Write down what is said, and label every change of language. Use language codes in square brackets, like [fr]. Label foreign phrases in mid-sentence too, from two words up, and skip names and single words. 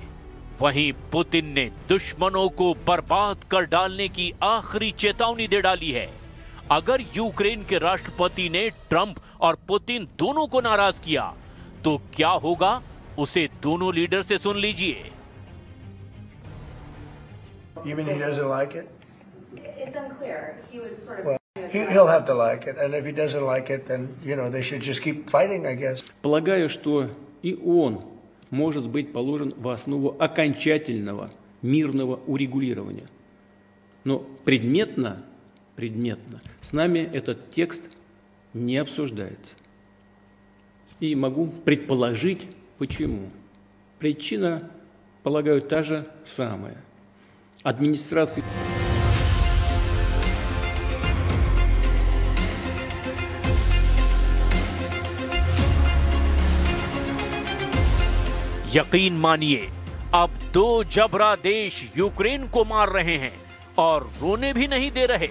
[hi] वहीं पुतिन ने दुश्मनों को बर्बाद कर डालने की आखिरी चेतावनी दे डाली है। अगर यूक्रेन के राष्ट्रपति ने ट्रंप और पुतिन दोनों को नाराज किया तो क्या होगा, उसे दोनों लीडर से सुन लीजिए। [en] Even he doesn't like it? It's unclear. He was sort of... Well, he'll have to like it, and if he doesn't like it, then, they should just keep fighting, I guess. [ru] Полагаю, что и он может быть положен в основу окончательного мирного урегулирования. Но предметно с нами этот текст не обсуждается. И могу предположить, почему. Причина, полагаю, та же самая. Администрация... [hi] यकीन मानिए, अब दो जबरा देश यूक्रेन को मार रहे हैं और रोने भी नहीं दे रहे।